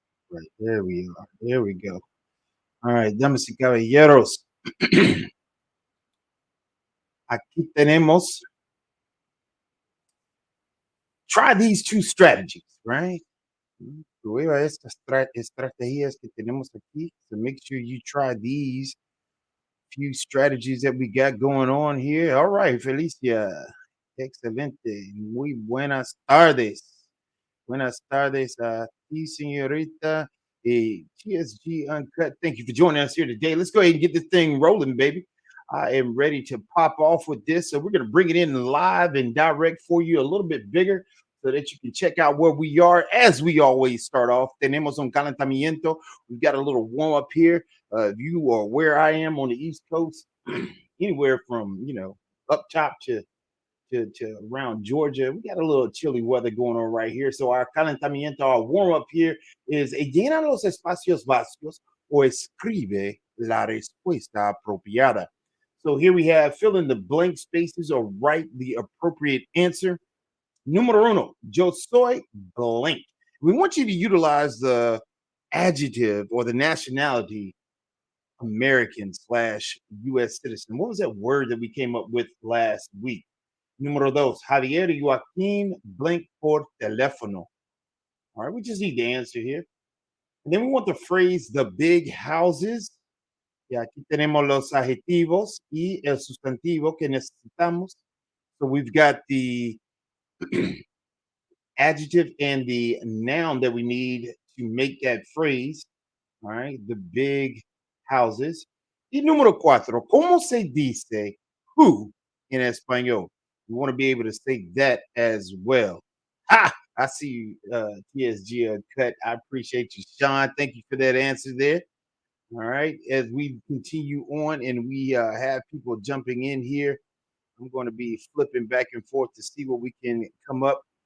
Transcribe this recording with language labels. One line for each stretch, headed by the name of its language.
English: Right. There we are. There we go. All right.
Spanish: Damas y caballeros. Aquí tenemos.
English: Try these two strategies, right?
Spanish: Prueba estas estrategias que tenemos aquí.
English: So make sure you try these few strategies that we got going on here. All right,
Spanish: Felicia. Excelente. Muy buenas tardes. Buenas tardes a ti, señorita. TSG Uncut.
English: Thank you for joining us here today. Let's go ahead and get this thing rolling, baby. I am ready to pop off with this. So we're going to bring it in live and direct for you a little bit bigger so that you can check out where we are as we always start off.
Spanish: Tenemos un calentamiento.
English: We've got a little warm up here. If you are where I am on the East Coast, anywhere from, up top to around Georgia. We got a little chilly weather going on right here. So our
Spanish: calentamiento,
English: our warm up here is
Spanish: llena los espacios vacíos o escribe la respuesta apropiada.
English: So here we have fill in the blank spaces or write the appropriate answer.
Spanish: Número uno, yo soy
English: blank. We want you to utilize the adjective or the nationality American slash US citizen. What was that word that we came up with last week?
Spanish: Número dos, Javier y Joaquín blank por teléfono.
English: All right, we just need the answer here. And then we want the phrase the big houses.
Spanish: Y aquí tenemos los adjetivos y el sustantivo que necesitamos.
English: So we've got the adjective and the noun that we need to make that phrase. All right, the big houses.
Spanish: Y número cuatro, ¿cómo se dice who in español?
English: We want to be able to say that as well. Ha! I see you, TSG Cut. I appreciate you, Sean. Thank you for that answer there. All right, as we continue on and we have people jumping in here, I'm going to be flipping back and forth to see what we can come up.